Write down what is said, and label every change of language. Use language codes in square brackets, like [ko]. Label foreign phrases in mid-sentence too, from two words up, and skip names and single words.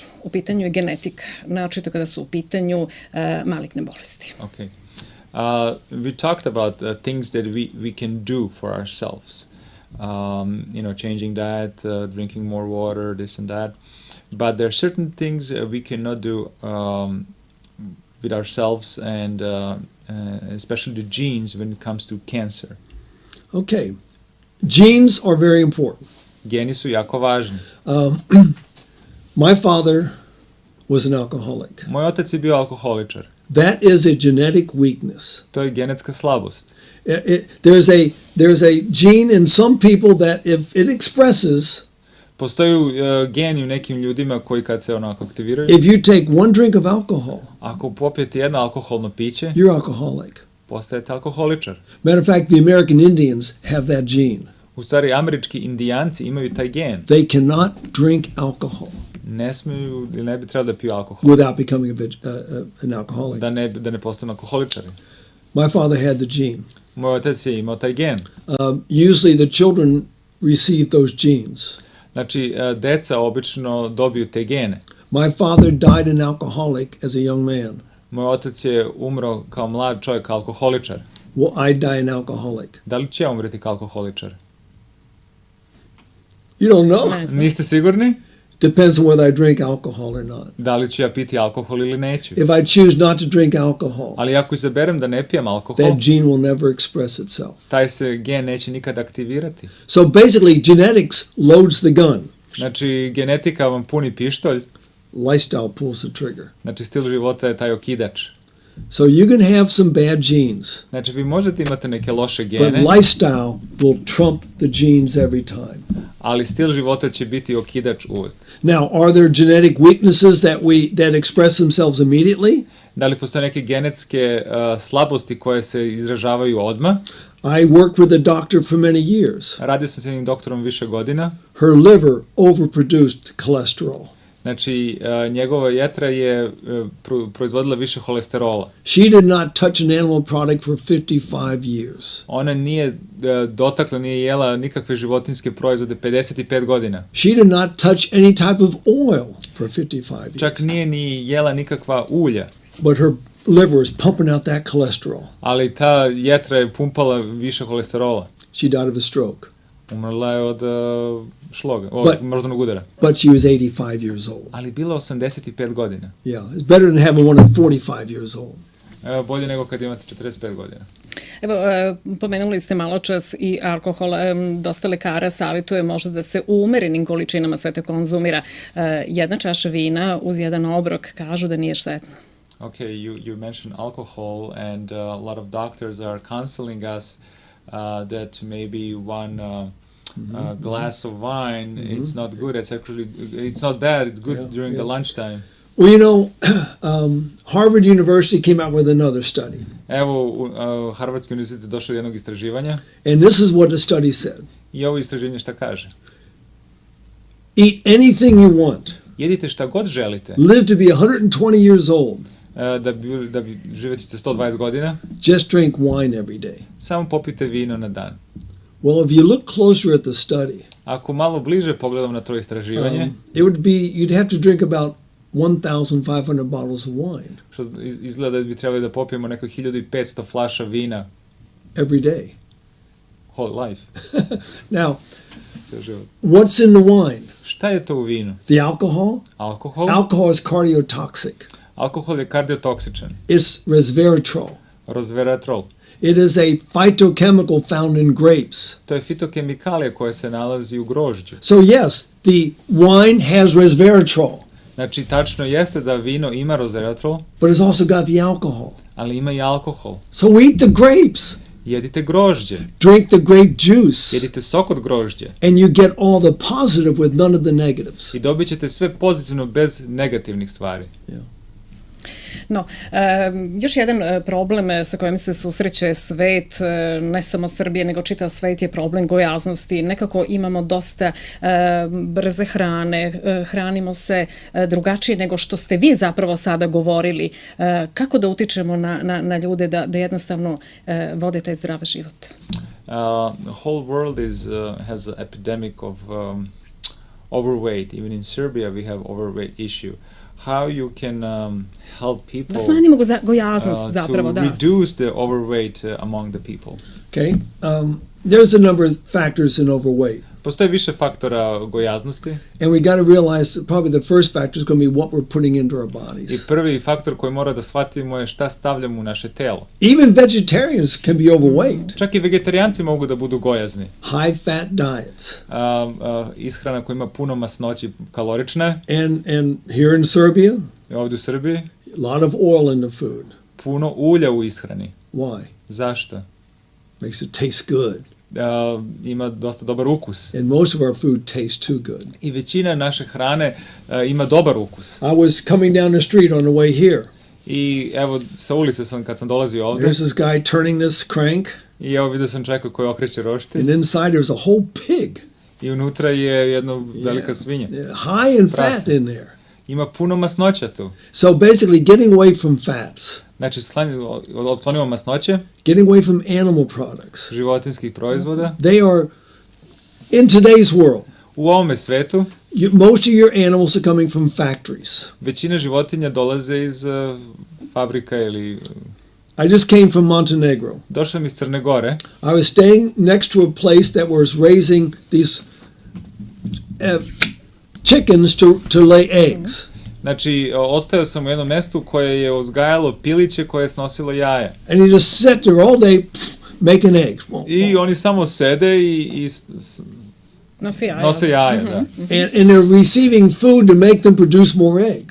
[sr] U pitanju je genetika, naročito kada su u pitanju maligne bolesti. [en] Okay. We talked about things that we can do for ourselves. Changing diet, drinking more water, this and that. But there are certain things we cannot do with ourselves and especially the genes when it comes to cancer. Okay. Genes are very important. [sr] Geni su jako važni. [en] My father was an alcoholic. [sr] Moj otac je bio alkoholičar. [en] That is a genetic weakness. [sr] To je genetska slabost. [en] There's a gene in some people that if it expresses, [sr] Postoji geni u nekim ljudima koji kad se onako aktiviraju, [en] if you take one drink of alcohol, [sr] ako popijete jedno alkoholno piće, [en] you're alcoholic. [sr] postajete alkoholičar. [en] Matter of fact, the American Indians have that gene. [sr] U stvari, američki indijanci imaju taj gen. [en] They cannot drink alcohol [sr] Ne smiju ili ne bi trebali da piju alkohol. [en] without becoming an alcoholic. [sr] Da ne postanu alkoholičari. [en] My father had the gene. [sr] Moj otac je imao taj gen. [en] Usually the children receive those genes. [sr] Znači, deca obično dobiju te gene. [en] My father died an alcoholic as a young man. [sr] Moj otac je umro kao mlad čovjek, alkoholičar. [en] Will I die an alcoholic? [sr] Da li će ja umreti kao alkoholičar? [en] You don't know. [sr] Ne znam. Niste sigurni? [en] Depends on whether I drink alcohol or not. [sr] Da li ću ja piti alkohol ili neću? [en] If I choose not to drink alcohol, [sr] Ali ako izaberem da ne pijem alkohol, [en] that gene will never express itself. [sr] taj se gen neće nikad aktivirati. [en] So basically, genetics loads the gun. [sr] Znači, genetika vam puni pištolj, [en] Lifestyle pulls the trigger. [sr] znači stil života je taj okidač. [en] So you can have some bad genes, [sr] Znači, vi možete imati neke loše [en] but [sr] gene, [en] lifestyle will trump the genes every time. [sr] ali stil života će biti okidač uvek. [en] Now, are there genetic weaknesses that express themselves immediately? [sr] Da li postoje neke genetske slabosti koje se izražavaju odmah? [en] I worked with a doctor for many years. [sr] Radio sam s jednim doktorom više godina. [en] Her liver overproduced cholesterol. [sr] Znači, njegova jetra je proizvodila više holesterola. [en] She did not touch an animal product for 55 years. [sr] Ona nije dotakla, nije jela nikakve životinjske proizvode 55 godina. [en] She did not touch any type of oil for 55 years. [sr] Čak nije ni jela nikakva ulja. [en] But her liver is pumping out that cholesterol. [sr] Ali ta jetra je pumpala više holesterola. [en] She died of a stroke. [sr] Umrla je od šloga, od moždanog udara. [en] But she was 85 years old. [sr] Ali bila 85 godina. [en] Yeah, it's better than having one at 45 years old. [sr] Bolje nego kad imate 45 godina. Evo, pomenuli ste malo čas i alkohol. Dosta lekara savjetuje možda da se u umerenim količinama sve to konzumira. Jedna čaša vina uz jedan obrok kažu da nije štetno. [en] Okay, you mentioned alcohol, and a lot of doctors are counseling us that maybe one glass of wine, it's not good. It's not bad. It's good during the lunchtime. Well, you know, Harvard University came out with another study. [sr] Evo, Harvardski univerzitet došao do jednog istraživanja. [en] And this is what the study said. [sr] I ovo istraživanje šta kaže? [en] Eat anything you want. [sr] Jedite šta god želite. [en] Live to be 120 years old. [sr] Da bi živite 120 godina. [en] Just drink wine every day. [sr] Samo popite vino na dan. [en] Well, if you look closer at the study, [sr] ako malo bliže pogledamo na to istraživanje, [en] it would be you'd have to drink about 1,500 bottles of wine. [sr] Što izgleda da bi trebali da popijemo neko 1500 flaša vina [en] every day. Whole life. Now, what's in the wine? [sr] Šta je to u vinu? [en] The alcohol? Alcohol is cardiotoxic. [sr] Alkohol je kardiotoksičan. [en] It's resveratrol. [sr] Resveratrol. [en] It is a phytochemical found in grapes. [sr] To je fitokemikalija koja se nalazi u grožđu. [en] So yes, the wine has resveratrol. [sr] Znači, tačno jeste da vino ima resveratrol, [en] but it's also got the alcohol. [sr] Ali ima i alkohol. [en] So eat the grapes. [sr] Jedite grožđe. [en] Drink the grape juice. [sr] Jedite sok od grožđe. [en] And you get all the positive with none of the negatives. [sr] I dobit ćete sve pozitivno bez negativnih stvari. [en] Yeah. [sr] No, još jedan problem sa kojim se susreće svet, ne samo Srbije, nego čitav svet je problem gojaznosti. Nekako imamo dosta brze hrane, hranimo se drugačije nego što ste vi zapravo sada govorili. Kako da utičemo na ljude da jednostavno vode taj zdrav život? [en] The whole world has an epidemic of overweight. Even in Serbia we have overweight issue. How you can help people [sr] da smanjimo gojaznost zapravo, [en] to reduce the overweight among the people. Okay, there's a number of factors in overweight. [sr] Postoje više faktora gojaznosti. [en] And we got to realize that probably the first factor is going to be what we're putting into our bodies. [sr] I prvi faktor koji mora da shvatimo je šta stavljamo u naše telo. [en] Even vegetarians can be overweight. [sr] Čak i vegetarijanci mogu da budu gojazni. [en] High fat diets. [sr] Ishrana koja ima puno masnoće kalorične. [en] And here in Serbia, [sr] ovdje u Srbiji, [en] a lot of oil in the food. [sr] Puno ulja u ishrani. [en] Why? [sr] Zašto? [en] Makes it taste good. [sr] Ima dosta dobar ukus. [en] And most of our food tastes too good. [sr] I većina naše hrane ima dobar ukus. [en] I was coming down the street on the way here. [sr] I evo sa ulice kad sam dolazio ovdje. [en] There's this guy turning this crank. [sr] I evo vidio sam čovjeka koji okreće roštilj. [en] And inside there's a whole pig. [sr] I unutra je jedna velika svinja. [en] High in fat in there. [sr] Ima puno masnoća tu. [en] So basically getting away from fats. [sr] Znači, otklonimo masnoće. [en] Getting away from animal products. [sr] Životinskih proizvoda. [en] They are, in today's world, [sr] u ovome svetu, [en] most of your animals are coming from factories. [sr] Većina životinja dolaze iz fabrika ili... [en] I just came from Montenegro. [sr] Došao sam iz Crne Gore. [en] I was staying next to a place that was raising these chickens to lay eggs. [sr] Znači, ostao sam u jednom mjestu koje je uzgajalo piliće koje je snosilo jaja. [en] And he just sat there all day making eggs. [sr] I oni samo sede i nose jaja. Da. [en] And they're receiving food to make them produce more eggs.